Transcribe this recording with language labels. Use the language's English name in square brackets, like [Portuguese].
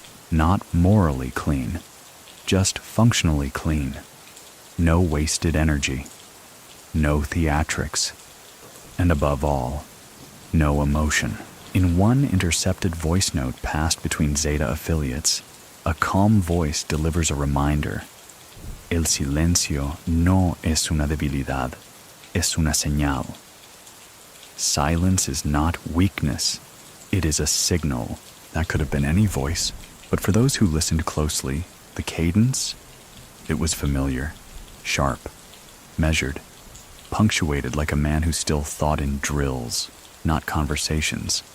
[English] Not morally clean, just functionally clean. No wasted energy, no theatrics, and above all, no emotion. In one intercepted voice note passed between Zeta affiliates, a calm voice delivers a reminder. [Spanish] El silencio no es una debilidad, es una señal. [English] Silence is not weakness, it is a signal. That could have been any voice, but for those who listened closely, the cadence, it was familiar, sharp, measured, punctuated like a man who still thought in drills, not conversations.